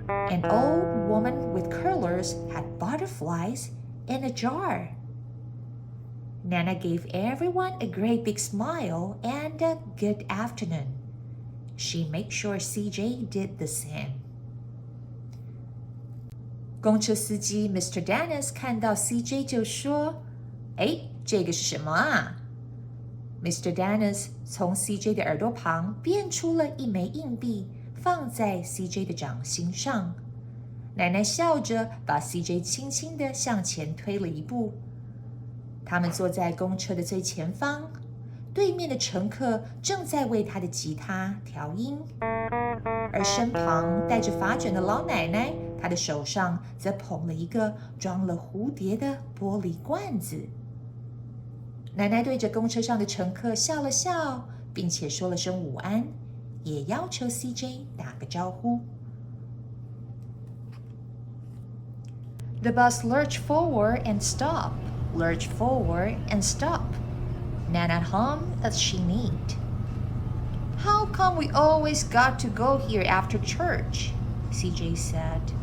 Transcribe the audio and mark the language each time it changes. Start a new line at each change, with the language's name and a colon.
English: An old woman with curlers had butterflies in a jar. Nana gave everyone a great big smile and a good afternoon. She made sure CJ did the same.
Chinese: 公车司机 Mr. Dennis 看到 CJ 就说：“哎，这个是什么啊？”
English: Mr.
Chinese: Dennis 从 CJ 的耳朵旁变出了一枚硬币，放在 CJ 的掌心上。奶奶笑着把 CJ 轻轻地向前推了一步。他们坐在公车的最前方，对面的乘客正在为他的吉他调音，而身旁戴着发卷的老奶奶，她的手上则捧了一个装了蝴蝶的玻璃罐子。奶奶对着公车上的乘客笑了笑，并且说了声午安，也要求 CJ 打个招呼。
English: The bus lurched forward and stopped, lurched forward and stopped. Nana hummed as she kneaded. How come we always got to go here after church? CJ said.